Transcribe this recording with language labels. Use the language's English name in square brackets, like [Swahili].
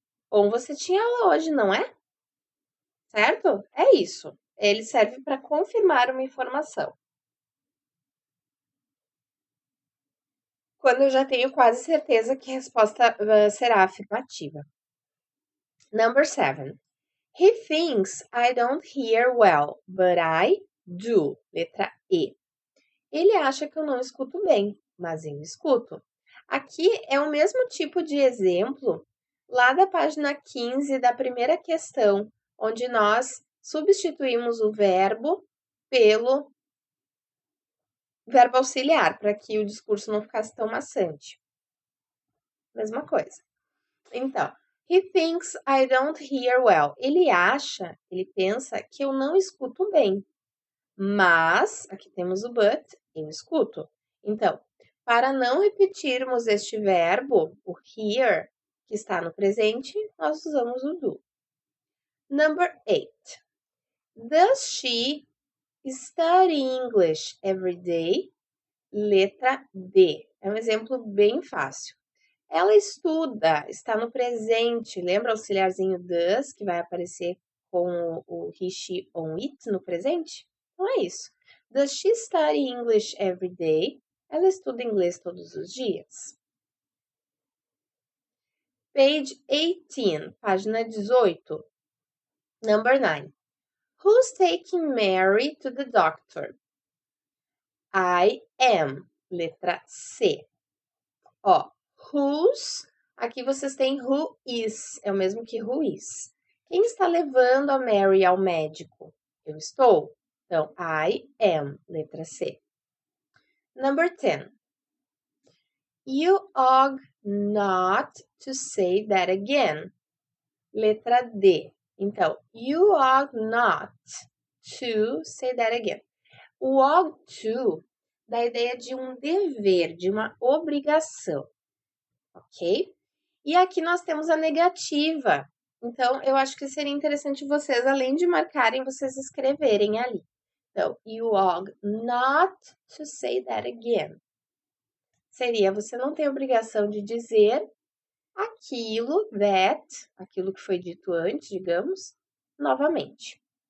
[Portuguese] Ou você tinha aula hoje, não é? Certo? É isso. Ele serve para confirmar uma informação. Quando eu já tenho quase certeza que a resposta será afirmativa. [English] Number 7. He thinks I don't hear well, but I do. [Portuguese] Letra E. Ele acha que eu não escuto bem, mas eu escuto. Aqui é o mesmo tipo de exemplo lá da página 15 da primeira questão, onde nós substituímos o verbo pelo verbo auxiliar, para que o discurso não ficasse tão maçante. Mesma coisa. [English] Então, he thinks I don't hear well. [Portuguese] Ele pensa que eu não escuto bem. Mas, aqui temos o but, eu escuto. Então, para não repetirmos este verbo, o hear, que está no presente, nós usamos o do. [English] Number 8. Does she study English every day? [Portuguese] Letra D. É um exemplo bem fácil. Ela estuda, está no presente. Lembra o auxiliarzinho does, que vai aparecer com o he, she, on, it no presente? Então é isso. [English] Does she study English every day? [Portuguese] Ela estuda inglês todos os dias. [English] Page 18, [Portuguese] página 18. [English] Number 9. Who's taking Mary to the doctor? I am. [Portuguese] Letra C. Ó, whose, aqui vocês têm who is, é o mesmo que who is. Quem está levando a Mary ao médico? Eu estou. Então, [English] I am, [Portuguese] letra C. [English] Number 10. You ought not to say that again. [Portuguese] Letra D. Então, [English] you ought not to say that again. [Portuguese] O ought to dá a ideia de um dever, de uma obrigação. Ok? E aqui nós temos a negativa. Então, eu acho que seria interessante vocês, além de marcarem, vocês escreverem ali. [English] Então, you ought not to say that again. [Portuguese] Seria, você não tem obrigação de dizer aquilo, aquilo que foi dito antes, digamos, novamente.